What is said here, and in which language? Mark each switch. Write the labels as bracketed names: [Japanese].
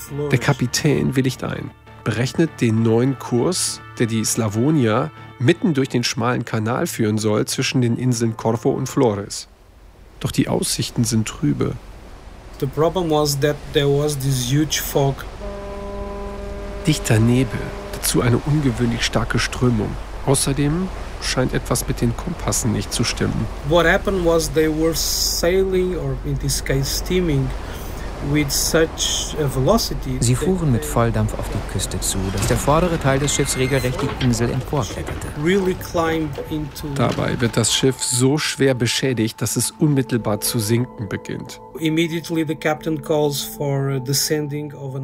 [German] Der Kapitän willigt ein, berechnet den neuen Kurs, der die Slavonia mitten durch den schmalen Kanal führen soll zwischen den Inseln Corfu und Flores. Doch die Aussichten sind trübe. [English] The problem was that there was this huge fog. [German] Dichter Nebel, dazu eine ungewöhnlich starke Strömung. Außerdem scheint etwas mit den Kompassen nicht zu stimmen. [English] What happened was they were sailing, or in this case steaming, with such a velocity. [German] Sie fuhren mit Volldampf auf die Küste zu, dass der vordere Teil des Schiffs regelrecht die Insel emporkletterte. [English] Really. [German] Dabei wird das Schiff so schwer beschädigt, dass es unmittelbar zu sinken beginnt. [English] Immediately the captain calls for the sending of an.